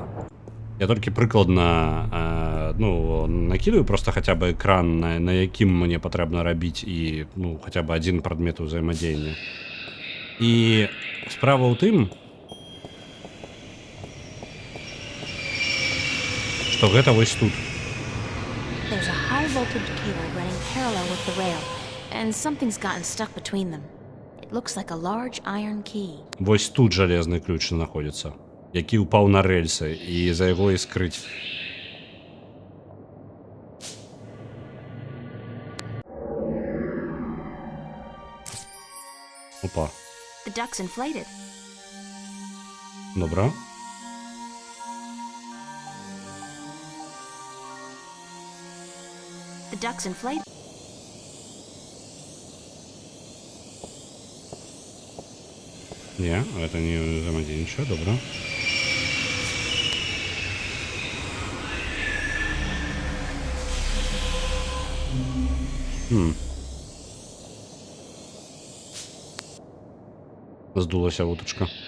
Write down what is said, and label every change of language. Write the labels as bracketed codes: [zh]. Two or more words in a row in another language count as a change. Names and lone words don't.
[be] Я толькі прыкладна накидаю просто хаця бы экран, на якім мне патрэбна рабіць і хаця бы адзін прадмет узаемадзеяння. І справа ў тым, што гэта вось тут. [en] There's a high voltage cable running parallel with the rail, and something's gotten stuck between them. It looks like a large iron key. [be] Вось тут жалезны ключ знаходзіцца, які ўпаў на рэльсы, і за яго і скрыць. Опа. [en] The duck's inflated. [be] Добра. [en] The duck's inflated. [ru] Не, это не взаимодействие, добро. [be] Здулася уточка.